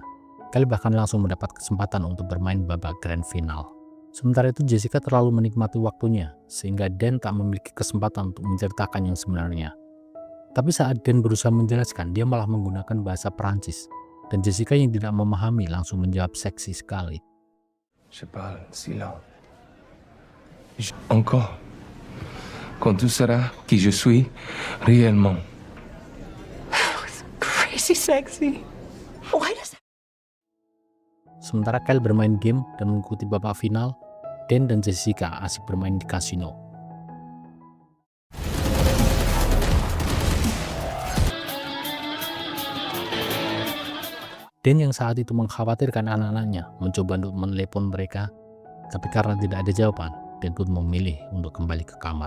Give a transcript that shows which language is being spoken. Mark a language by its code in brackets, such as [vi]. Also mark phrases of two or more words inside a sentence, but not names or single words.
[id] Kyle bahkan langsung mendapat kesempatan untuk bermain babak grand final. Sementara itu Jessica terlalu menikmati waktunya, sehingga Dan tak memiliki kesempatan untuk menceritakan yang sebenarnya. Tapi saat Dan berusaha menjelaskan, dia malah menggunakan bahasa Perancis. Dan Jessica yang tidak memahami langsung menjawab seksi sekali. [fr] Je parle silent. Encore. quand tu sauras qui je suis réellement. [en] Crazy sexy. Why does that? [id] Sementara Kyle bermain game dan mengikuti babak final, Dan dan Jessica asik bermain di kasino. Dan yang saat itu mengkhawatirkan anak-anaknya mencoba untuk menelepon mereka, tapi karena tidak ada jawaban, Dan pun memilih untuk kembali ke kamar.